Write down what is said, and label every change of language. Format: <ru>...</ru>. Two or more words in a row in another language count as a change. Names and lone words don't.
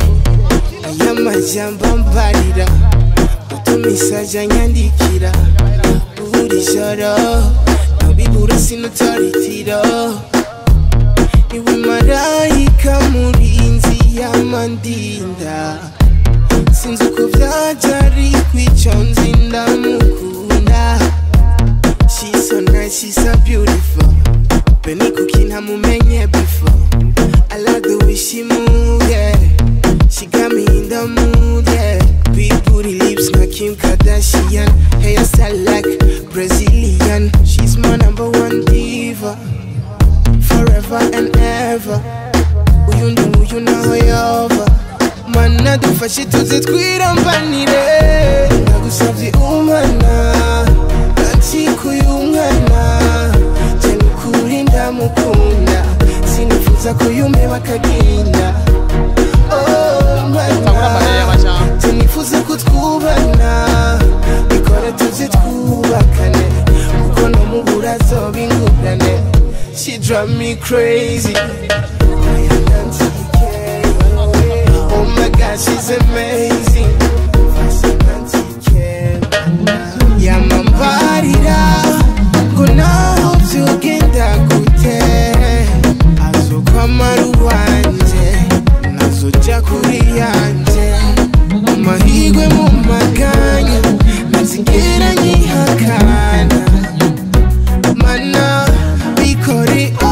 <rn>Aya majambo mbarira utumisaje anyandikira buri joro nabibura sinutoritiro. Niwe marayika murinzi y'amandinda, sinzi uko vyaja ariko ico nzi ndamukunda.</rn> <en>She's so nice, she's so beautiful,</en> <rn>beni kuki ntamumenye</rn> <en>before. I like the way she move, yeah. She got me in the mood, yeah. Big booty lips like Kim Kardashian, hairstyle like Brazilian. She's my #1 diva, forever and ever.</en> <rn>Uyu naho yova, mana dufashe tuze twirambanire. Ndagusavye umwana kancikuye umwana, je nukuri ndamukunda sinifuza ko yumpeba akaginda. Oh mana je nifuza ko twubana, ikore tuzi twubakane kuko nomubura zoba ingurane.</rn> <en>She drive me crazy. Oh my God, she's amazing.</en> <rn>Yamambarira ngo naho vyogenda gute, azokwamara uwanje nazoja kuri yanje. Amahirwe mu maganya ntazigera nyihakana, mana bikore.</rn>